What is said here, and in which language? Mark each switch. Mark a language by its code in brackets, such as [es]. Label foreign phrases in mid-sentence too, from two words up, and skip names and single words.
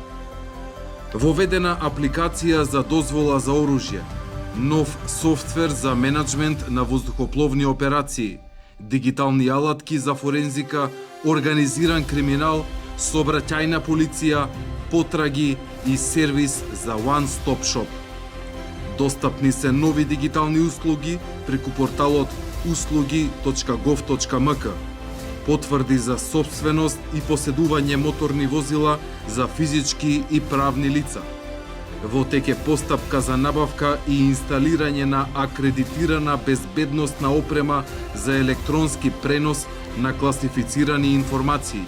[mk] Воведена апликација за дозвола за оружје, нов софтвер за менаџмент на воздухопловни операции, дигитални алатки за форензика, организиран криминал, сообраќајна полиција, потраги и сервис за [en] one-stop shop. [mk] Достапни се нови дигитални услуги преку порталот услуги.gov.mk, потврди за сопственост и поседување моторни возила за физички и правни лица. Во тек е постапка за набавка и инсталирање на акредитирана безбедносна опрема за електронски пренос на класифицирани информации.